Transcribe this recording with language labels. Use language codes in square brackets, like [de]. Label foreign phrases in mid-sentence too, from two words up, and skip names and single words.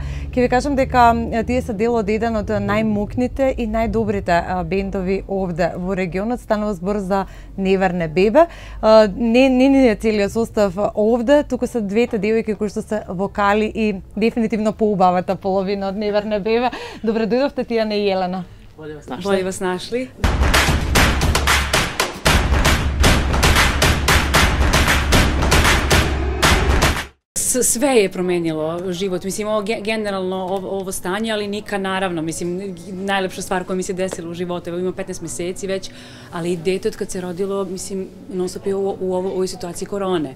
[mk] Ќе ви кажам дека тие се дел од еден од најмокните и најдобрите бендови овде во регионот. Станува збор за Неверне бебе. Не е целиот состав овде, туку се двете девојки кои што се вокали и дефинитивно поубавата половина од Неверне бебе. Добре дојдовте, Тијана и Елена. [sr] Bolje vas našli. Sve je promenilo život, mislim, ovo generalno ovo stanje, ali nikad naravno, mislim, najlepša stvar koja mi se desila u životu, evo ima 15 meseci već, ali dete od kad se rodilo, mislim, non stop je u ovoj situaciji korone.